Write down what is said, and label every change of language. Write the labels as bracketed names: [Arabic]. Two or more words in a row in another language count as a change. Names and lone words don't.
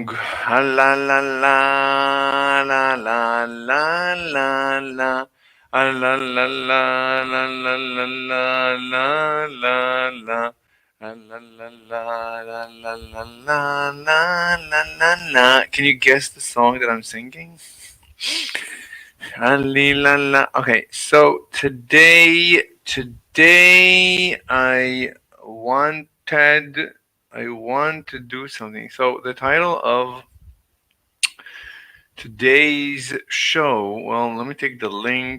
[English] La la la la la la la la la. La la la la la la la la la la la. La la la la la la la la la la la. Can you guess the song that I'm singing? Ali la la. Okay, so today I want to do something. So the title of today's show. Well, let me take the link.